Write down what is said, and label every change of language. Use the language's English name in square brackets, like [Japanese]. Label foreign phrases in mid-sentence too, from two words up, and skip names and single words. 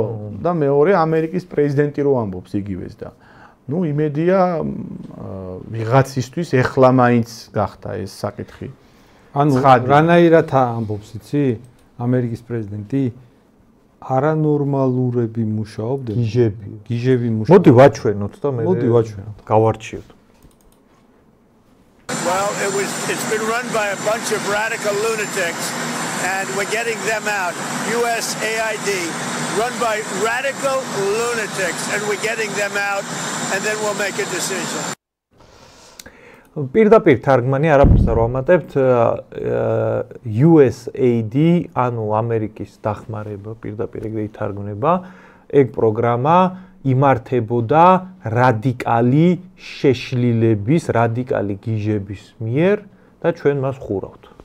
[Georgian] და მეორე ამერიკის პრეზიდენტი რო ამბობს იგივეს და ну, იმედია ვიღაცისთვის ეხლა მაინც გახდა ეს საკითხი. ანუ რანაირად ამბობს, იცი? ამერიკის პრეზიდენტი არანორმალურები მუშაობდნენ. გიჟები მუშაობდნენ. მოდი ვაჩვენოთ და მე მოდი ვაჩვენოთ. გავარჩიოთ. [English] Well, it's been run by a bunch of radical lunatics and we're getting them out. USAID run by radical lunatics and we're getting them out and then we'll make a decision. [Georgian] პირდაპირ თარგმანი არაფერს არ ვამატებთ USAID, ანუ ამერიკის დახმარება პირდაპირ ეგრე ითარგმნება, ეგ პროგრამა იმართებოდა რადიკალი შეშლილების, რადიკალი გიჟების მიერ და ჩვენ მას ხურავთ.